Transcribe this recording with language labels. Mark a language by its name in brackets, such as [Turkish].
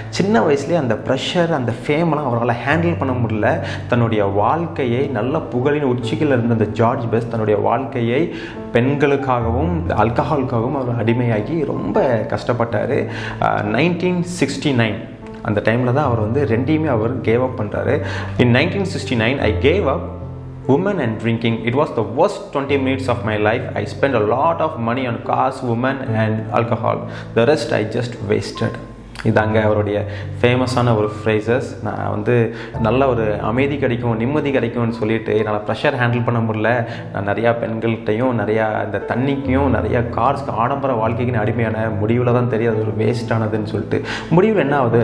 [Tamil] சின்ன வயசுலேயே அந்த ப்ரெஷர், அந்த ஃபேம்லாம் அவரால் ஹேண்டில் பண்ண முடியல. தன்னுடைய வாழ்க்கையை நல்ல புகழின் உச்சியில் இருந்த அந்த ஜார்ஜ் பெஸ்ட் தன்னுடைய வாழ்க்கையை பெண்களுக்காகவும் ஆல்கஹாலுக்காகவும் அவர் அடிமையாகி ரொம்ப கஷ்டப்பட்டார். 1969 அந்த டைமில் தான் அவர் வந்து ரெண்டையுமே அவர் [English] gave up [Tamil] பண்ணுறாரு. [English] In 1969 I gave up women and drinking. It was the worst 20 minutes of my life. I spent a lot of money on cars, women and alcohol. The rest I just wasted. [Tamil] இதாங்க அவருடைய ஃபேமஸான ஒரு phrases. நான் வந்து நல்ல ஒரு அமைதி கிடைக்கும், நிம்மதி கிடைக்கும்னு சொல்லிட்டு என்னால் ப்ரெஷர் ஹேண்டில் பண்ண முடியல. நான் நிறையா பெண்கள்கிட்டையும் நிறையா இந்த தண்ணிக்கும் நிறையா கார்ஸ்க்கு ஆடம்பர வாழ்க்கைக்குன்னு அடிமையான முடிவில் தான் தெரியும் அது ஒரு வேஸ்டானதுன்னு சொல்லிட்டு. முடிவில் என்ன ஆகுது?